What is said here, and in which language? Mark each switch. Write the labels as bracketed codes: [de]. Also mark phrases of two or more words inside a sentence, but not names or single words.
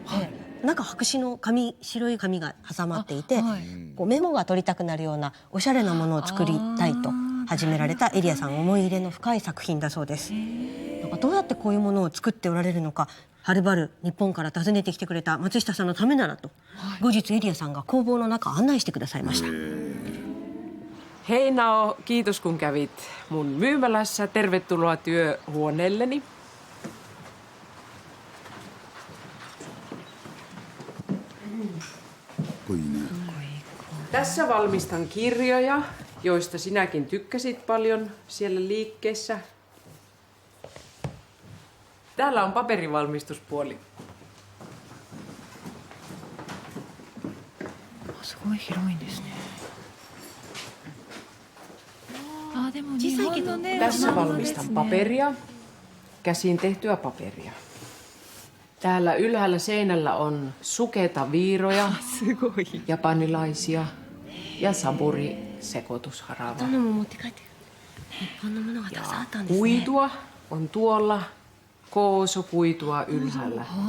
[ja] 中白紙の紙、白い紙が挟まっていて、こうメモが取りたくなるようなおしゃれなものを作りたいと始められたエリアさん思い入れの深い作品だそうです。なんかどうやってこういうものを作っておられるのか、はるばる日本から訪ねてきてくれた松下さんのためならと、後日エリアさんが工房の中案内してくださいました。 [fi] Hei Nao, kiitos kun kävit mun myymälässä. Tervetuloa työhuoneelleni. Tässä valmistan kirjoja, joista sinäkin tykkäsit paljon siellä liikkeessä. Täällä on paperivalmistuspuoli. [ja] すごい広いんですね。でも日本のね。 [fi] Tässä valmistan paperia, käsin tehtyä paperia. Täällä ylhäällä seinällä on sukeita viiroja, japanilaisia ja saburi-sekoitusharavaa. Kuitua on tuolla, kooso-kuitua ylhäällä.